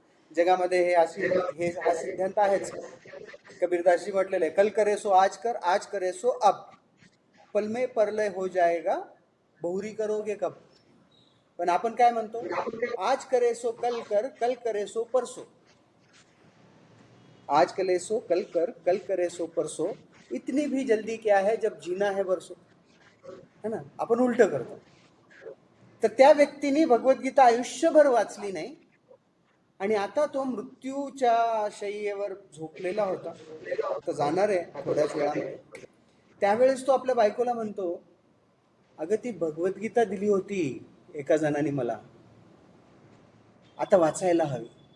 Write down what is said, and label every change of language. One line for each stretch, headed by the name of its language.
Marathi: जगामध्ये हे हा सिद्धांत आहेच. कबीरदासजी म्हटलेलं आहे,
Hindi: कल करे सो आज कर, आज करे सो अब, पल में परलय हो जाएगा, बहुरी करोगे कब.
Marathi: पण आपण काय म्हणतो,
Hindi: आज करे सो कल कर, कल करे सो परसो. आज करे सो कल कर, कल करे सो परसो, इतनी भी जल्दी क्या है जब जीना है बरसो, है ना.
Marathi: आपण उलट करतो. तर त्या व्यक्तीने भगवद्गीता आयुष्यभर वाचली नाही आणि आता तो मृत्यूच्या शय्येवर झोपलेला होता, तर जाणार आहे थोड्याच वेळामध्ये. त्यावेळेस तो आपल्या बायकोला म्हणतो, अगं ती भगवद्गीता दिली होती एका जणाने मला, आता वाचायला हवी.